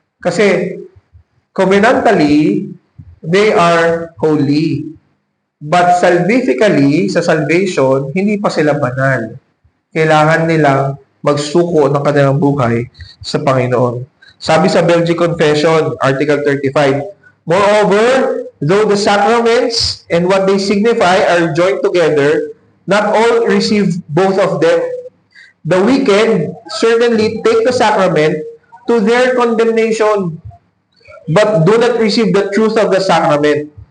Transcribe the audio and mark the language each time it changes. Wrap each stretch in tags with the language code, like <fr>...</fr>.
<tl>Kasi</tl> <en>covenantally, they are holy. But salvifically,</en> <tl>sa salvation, hindi pa sila banal. Kailangan nilang magsuko ng kanilang buhay sa Panginoon. Sabi sa</tl> <en>Belgic Confession, Article 35, "Moreover, though the sacraments and what they signify are joined together, not all receive both of them. The wicked certainly take the sacrament to their condemnation, but do not receive the truth of the sacrament.</en>